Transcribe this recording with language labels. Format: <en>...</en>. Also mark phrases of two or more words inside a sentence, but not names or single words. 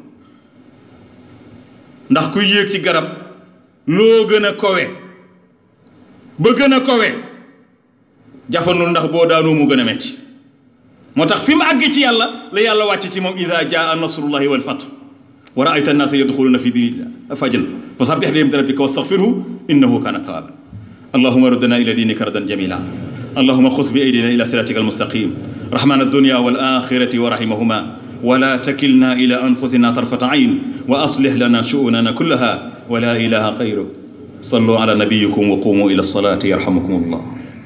<wo>ndax kuy yéeg ci garab loo gën a kowe ba gën a kowe jafandul ndax boo daanoo mu gën a metti moo tax fi mu àgg ci yàlla la yàlla wàcc ci moom</wo> <ar>إذا جاء نصر الله والفتح ورأيت الناس يدخلون في دين الله أفواجا فسبح بحمد ربك واستغفره إنه كان توابا اللهم ردنا إلى دينك ردا جميلا اللهم خذ بأيدينا إلى صراطك المستقيم رحمن الدنيا والآخرة ورحيمهما ولا تكلنا إلى أنفسنا طرفة عين وأصلح لنا شؤوننا كلها ولا إله غيرك صلوا على نبيكم وقوموا إلى الصلاة يرحمكم الله</ar>